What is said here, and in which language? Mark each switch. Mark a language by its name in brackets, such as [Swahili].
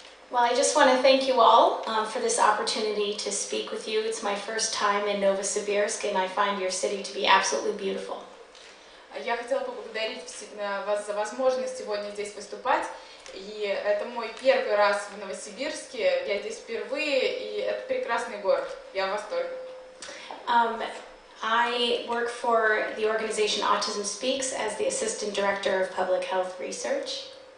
[English] Well, I just want to thank you all for this opportunity to speak with you. It's my first time in Novosibirsk, and I find your city to be absolutely beautiful. [Russian] Я хотела поблагодарить вас за возможность сегодня здесь выступать. И это мой первый раз в Новосибирске. Я здесь впервые, и это прекрасный город. Я в восторге. [English] I work for the organization Autism Speaks as the Assistant Director of Public Health Research.